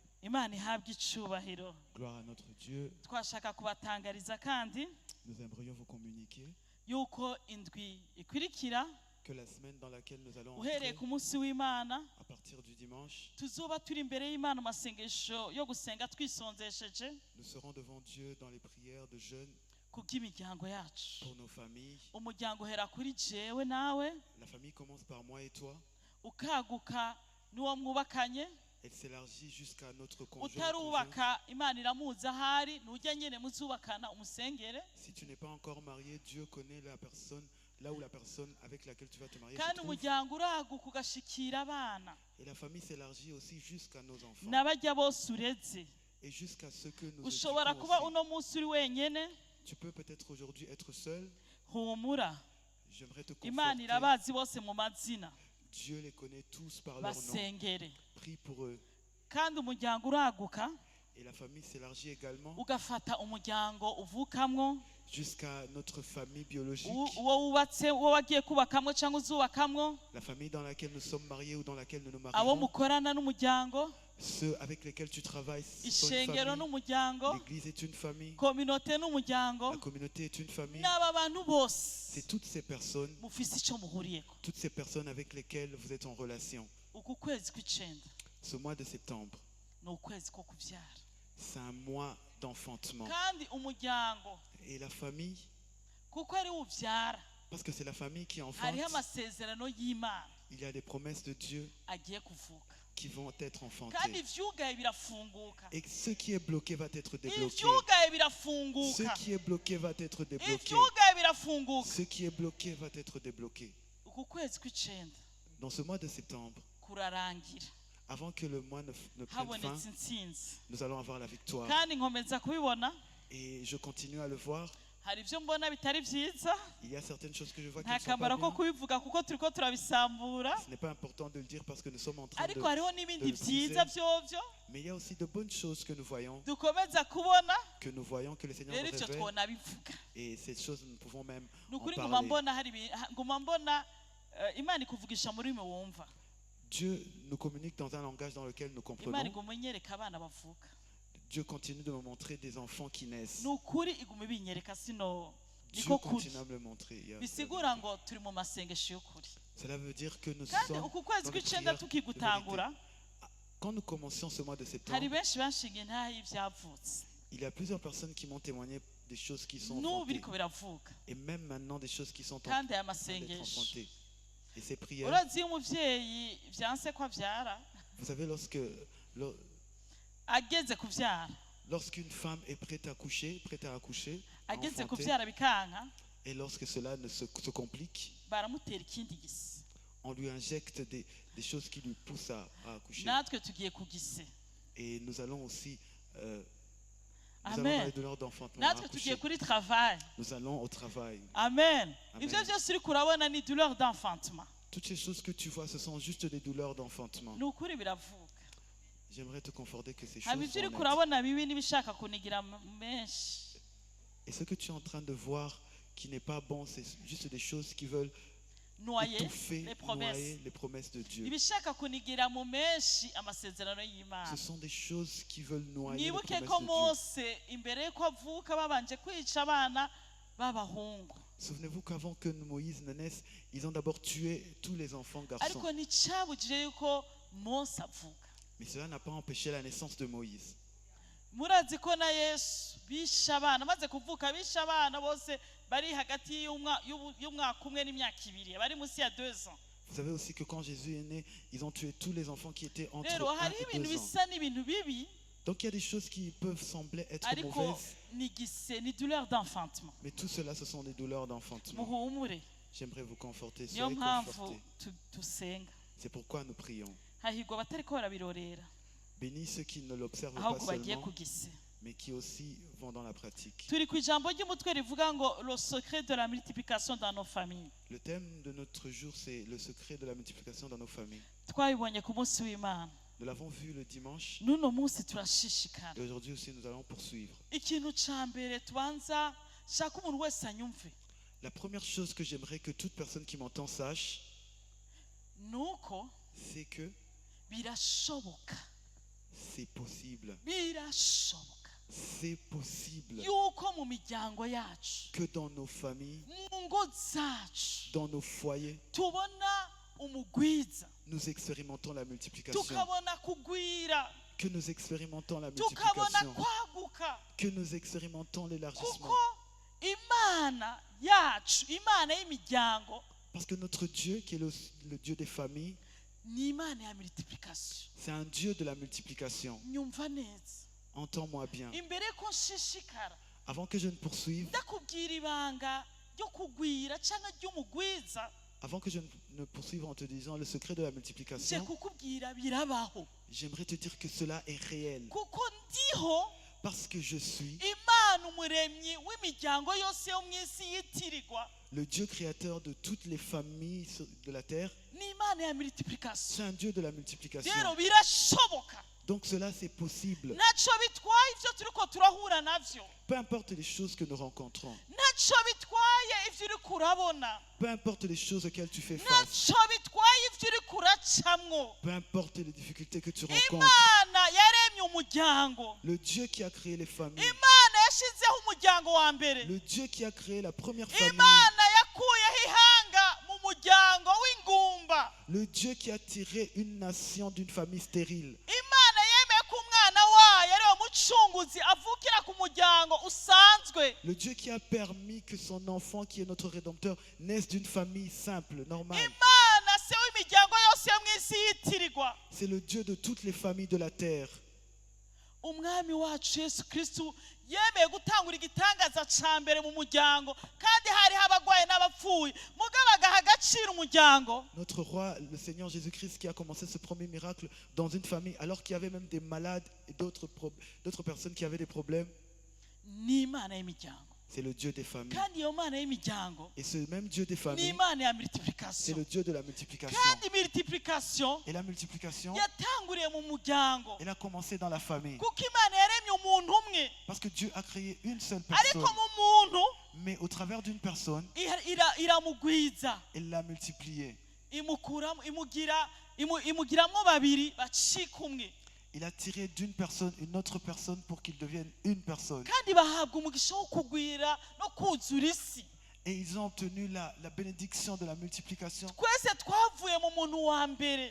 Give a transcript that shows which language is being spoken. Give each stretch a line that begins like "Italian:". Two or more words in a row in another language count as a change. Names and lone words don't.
Rundi: Imana ihabwe icubahiro.
French: Gloire à notre Dieu.
Rundi: Twashaka kubatangariza kandi
French: Nous aimerions vous communiquer
Rundi: yuko indwi ikurikira
French: que la semaine dans laquelle nous allons
Rundi: uhereye
French: entrer,
Rundi: ku munsi w'Imana
French: à partir du dimanche,
Rundi: tuzoba turi imbere y'Imana amasengesho yo gusenga twisonzesheje
French: nous serons devant Dieu dans les prières de jeûne
Rundi: kubw'imiryango yacu.
French: pour nos familles.
Rundi: Umuryango uhera kuri jewe nawe,
French: La famille commence par moi et toi.
Rundi: ukaguka n'uwo mwubakanye,
French: Elle s'élargit jusqu'à notre conjoint.
Rundi: utarubaka Imana iramuzi ahari, nujya nyene muzubakana umusengere.
French: Si tu n'es pas encore marié, Dieu connaît la personne, là où la personne avec laquelle tu vas te marier se
Rundi: Kandi
French: trouve.
Rundi: umuryango uraguka ugashikira abana
French: Et la famille s'élargit aussi jusqu'à nos enfants
Rundi: n'abajya bose ureze.
French: et jusqu'à ceux que nous
Rundi: Ushobora
French: éduquons
Rundi: kuba
French: aussi.
Rundi: uno munsi uri wenyene,
French: Tu peux peut-être aujourd'hui être seul.
Rundi: humura,
French: J'aimerais te
Rundi: Imana
French: conforter.
Rundi: irabazi bose mu mazina,
French: Dieu les connaît tous par leur nom.
Rundi: basengere.
French: Prie pour eux.
Rundi: Kandi umuryango uraguka
French: Et la famille s'élargit également
Rundi: ugafata umuryango uvukamwo,
French: jusqu'à notre famille biologique,
Rundi: uwo wubatse, uwo wagiye kubakamwo cyangwa uzubakamwo,
French: la famille dans laquelle nous sommes mariés ou dans laquelle nous nous
Rundi: abo
French: marions,
Rundi: mukorana n'umuryango,
French: ceux avec lesquels tu travailles sont une
Rundi: ishengero
French: famille,
Rundi: n'umuryango,
French: l'église est une famille,
Rundi: kominote n'umuryango,
French: la communauté est une famille.
Rundi: n'aba bantu bose
French: C'est toutes ces personnes,
Rundi: mufise icyo muhuriyeko.
French: avec lesquelles vous êtes en relation.
Rundi: Uku kwezi kw'icenda
French: Ce mois de septembre,
Rundi: ni ukwezi ko kuvyara,
French: c'est un mois d'enfantement.
Rundi: kandi umuryango
French: Et la famille,
Rundi: kuko ari uvyara,
French: parce que c'est la famille qui enfante,
Rundi: hariho amasezerano y'Imana
French: il y a des promesses de Dieu
Rundi: agiye kuvuka,
French: qui vont être
Rundi: kandi
French: enfantées.
Rundi: ivyugaye birafunguka,
French: Et ce qui est bloqué va être débloqué.
Rundi: ivyugaye
French: Ce
Rundi: birafunguka,
French: qui est bloqué va être débloqué.
Rundi: ivyugaye birafunguka.
French: Ce qui est bloqué va être débloqué.
Rundi: Uku kwezi kw'icenda
French: Dans ce mois de septembre,
Rundi: kurarangira
French: avant que le mois ne prenne fin,
Rundi: habonetse intsinzi,
French: nous allons avoir la victoire.
Rundi: kandi nkomeza kubibona.
French: Et je continue à le voir.
Rundi: Hari ibyo mbona bitari byiza,
French: Il y a certaines choses que je vois qui
Rundi: nta
French: ne sont pas
Rundi: kamaro ko
French: bien.
Rundi: kubivuga kuko turiko turabisambura,
French: Ce n'est pas important de le dire parce que nous sommes en train
Rundi: ariko
French: de...
Rundi: hariho n'ibindi
French: de le
Rundi: byiza
French: briser.
Rundi: vyovyo
French: Mais il y a aussi de bonnes choses que nous voyons,
Rundi: dukomeza kubona.
French: que le Seigneur
Rundi: Rero
French: nous
Rundi: ivyo
French: révèle.
Rundi: twona bivuga,
French: Et ces choses, nous pouvons même
Rundi: ni
French: en
Rundi: ukuri nguma
French: parler.
Rundi: mbona hari nguma mbona Imana ikuvugisha muri mwe wumva,
French: Dieu nous communique dans un langage dans lequel nous
Rundi: Imana
French: comprenons.
Rundi: iguma inyereka abana bavuka,
French: Dieu continue de me montrer des enfants qui naissent.
Rundi: ni ukuri iguma ibinyereka, sino
French: Dieu
Rundi: niko kuri.
French: continue à me le montrer.
Rundi: Bisigura ngo turi mu masengesho y'ukuri,
French: Cela veut dire que nous
Rundi: kandi
French: sommes
Rundi: uku kwezi
French: dans des
Rundi: kw'icenda
French: prières de
Rundi: tukigutangura,
French: vérité. Quand nous commencions ce mois de
Rundi: hari
French: septembre,
Rundi: benshi banshinga intaha y'ivyavutse,
French: il y a plusieurs personnes qui m'ont témoigné des choses qui sont
Rundi: n'ubu
French: enfantées.
Rundi: biriko biravuka,
French: Et même maintenant des choses qui sont en
Rundi: kandi aya
French: train d'être
Rundi: masengesho.
French: enfantées. Et ces prières,
Rundi: Urazi iyo umuvyeyi vyanse ko avyara,
French: vous savez,
Rundi: ageze kuvyara,
French: lorsqu'une femme est prête à accoucher, à
Rundi: ageze
French: enfanter,
Rundi: kuvyara bikanka,
French: et lorsque cela ne se complique,
Rundi: baramutera ikindi gisi.
French: on lui injecte des choses qui lui poussent à accoucher.
Rundi: Natwe tugiye kugise.
French: Et nous allons aussi nous allons Amen. dans les douleurs d'enfantement à
Rundi: Natwe tugiye
French: accoucher.
Rundi: kuri travail.
French: Nous allons au travail. Amen. Amen.
Rundi: Ivyo vyose uriko urabona ni
French: douleur d'enfantement. Toutes ces choses que tu vois, ce sont juste des douleurs d'enfantement.
Rundi: Ni ukuri biravuka.
French: J'aimerais te conforter que ces choses
Rundi: Haba ivyo
French: sont
Rundi: uriko
French: honnêtes.
Rundi: urabona bibi n'ibishaka kunigira menshi.
French: Et ce que tu es en train de voir qui n'est pas bon, c'est juste des choses qui veulent Noyer étouffer, les promesses. noyer les promesses de Dieu.
Rundi: Ibishaka kunigira mu menshi amasezerano y'Imana.
French: Ce sont des choses qui veulent noyer les
Rundi: Mwibuke
French: promesses
Rundi: ko
French: de Dieu.
Rundi: Mose imbere yuko avuka babanje kwica abana b'abahungu.
French: Souvenez-vous qu'avant que Moïse ne naisse, ils ont d'abord tué tous les enfants garçons.
Rundi: Ariko nticabujije yuko Mose avuka.
French: Mais cela n'a pas empêché la naissance de Moïse.
Rundi: Murazi ko na Yesu bishe abana, maze kuvuka bishe abana bose bari hagati y'umwaka umwe n'imyaka ibiri, bari munsi ya 2 ans.
French: Vous savez aussi que quand Jésus est né, ils ont tué tous les enfants qui étaient entre
Rundi: Rero
French: 1
Rundi: hariho
French: et
Rundi: ibintu
French: 2 ans.
Rundi: bisa n'ibintu bibi,
French: Donc il y a des choses qui peuvent sembler être
Rundi: ariko
French: mauvaises,
Rundi: ni
French: douleur d'enfantement. mais tout cela, ce sont des douleurs d'enfantement.
Rundi: Muhumure,
French: J'aimerais vous conforter,
Rundi: niyo
French: soyez
Rundi: mpamvu
French: confortés.
Rundi: dusenga.
French: C'est pourquoi nous prions.
Rundi: Hahirwa abatariko barabirorera,
French: Bénis ceux qui ne l'observent pas
Rundi: ahubwo bagiye
French: seulement,
Rundi: kugise.
French: mais qui aussi vont dans la pratique.
Rundi: Turi ku ijambo ry'umutwe rivuga ngo
French: le secret de la multiplication dans nos familles. Le thème de notre jour, c'est le secret de la multiplication dans nos familles.
Rundi: Twabibonye ku munsi w'Imana,
French: Nous l'avons vu le dimanche,
Rundi: n'uno munsi turashishikara.
French: et aujourd'hui aussi nous allons poursuivre.
Rundi: Ikintu ca mbere tubanza shaka umuntu wese anyumve,
French: La première chose que j'aimerais que toute personne qui m'entend sache,
Rundi: nuko
French: c'est que
Rundi: birashoboka
French: c'est possible.
Rundi: birashoboka
French: C'est possible
Rundi: yuko mu miryango yacu,
French: que dans nos familles,
Rundi: mu ngo zacu,
French: dans nos foyers,
Rundi: tubona umugwiza,
French: nous expérimentons la multiplication.
Rundi: tukabona kugwira,
French: Que nous expérimentons la
Rundi: tukabona
French: multiplication.
Rundi: kwaguka,
French: Que nous expérimentons l'élargissement.
Rundi: kuko imana yacu, imana y'imiryango,
French: Parce que notre Dieu, qui est le Dieu des familles,
Rundi: ni imana ya multiplication.
French: c'est un Dieu de la multiplication.
Rundi: Nyumva neza,
French: Entends-moi bien.
Rundi: imbere ko nshishikara
French: Avant que je ne poursuive,
Rundi: ndakubwira ibanga ryo kugwira cyangwa ry'umugwiza,
French: avant que je ne poursuive en te disant le secret de la
Rundi: nje
French: multiplication,
Rundi: kukubwira birabaho,
French: j'aimerais te dire que cela est réel.
Rundi: kuko ndiho
French: Parce que je suis
Rundi: imana umuremyi w'imiryango yose yo mu isi yitirirwa,
French: le Dieu créateur de toutes les familles de la terre.
Rundi: ni imana ya multiplication.
French: C'est un Dieu de la multiplication.
Rundi: Rero birashoboka,
French: Donc cela, c'est possible.
Rundi: ntacyo bitwaye ibyo turiko turahura navyo,
French: Peu importe les choses que nous rencontrons.
Rundi: ntacyo bitwaye ibyo uri kurabona,
French: Peu importe les choses auxquelles tu fais face.
Rundi: ntacyo bitwaye ibyo uri kuracamwo.
French: Peu importe les difficultés que tu rencontres.
Rundi: Imana yaremye umuryango,
French: Le Dieu qui a créé les familles.
Rundi: imana yashyizeho umuryango wa mbere,
French: Le Dieu qui a créé la première famille.
Rundi: imana yakuyeho ihanga mu muryango w'ingumba,
French: Le Dieu qui a tiré une nation d'une famille stérile.
Rundi: imana yemeye ko umwana wayo ari we mucunguzi avukira ku muryango usanzwe.
French: Le Dieu qui a permis que son enfant, qui est notre Rédempteur, naisse d'une famille simple, normale.
Rundi: Imana se w'imiryango yose yo mu isi yitirirwa.
French: C'est le Dieu de toutes les familles de la terre.
Rundi: Umwami wacu Yesu Kristo yemeye gutangura igitangaza ca mbere mu muryango, kandi hariho abagwaye n'abapfuye, mugabo agaha agaciro umuryango.
French: Notre roi, le Seigneur Jésus-Christ, qui a commencé ce premier miracle dans une famille, alors qu'il y avait même des malades et d'autres personnes qui avaient des problèmes.
Rundi: Ni imana y'imiryango,
French: C'est le Dieu des familles.
Rundi: kandi iyo mana y'imiryango
French: Et ce même Dieu des
Rundi: ni
French: familles,
Rundi: imana ya
French: c'est
Rundi: multiplication,
French: le Dieu de la multiplication.
Rundi: kandi multiplication
French: Et la multiplication,
Rundi: yatanguriye mu muryango,
French: elle a commencé dans la famille.
Rundi: kuko imana yaremye umuntu umwe,
French: Parce que Dieu a créé une seule
Rundi: ariko
French: personne.
Rundi: mu muntu
French: Mais au travers d'une personne,
Rundi: iramugwiza,
French: elle l'a multiplié.
Rundi: imugiramwo babiri bacika umwe,
French: Il a tiré d'une personne une autre personne pour qu'ils deviennent une personne.
Rundi: kandi bahabwa umugisha wo kugwira no kuzura isi.
French: Et ils ont obtenu la bénédiction de la multiplication.
Rundi: Twese twavuye mu muntu wa mbere,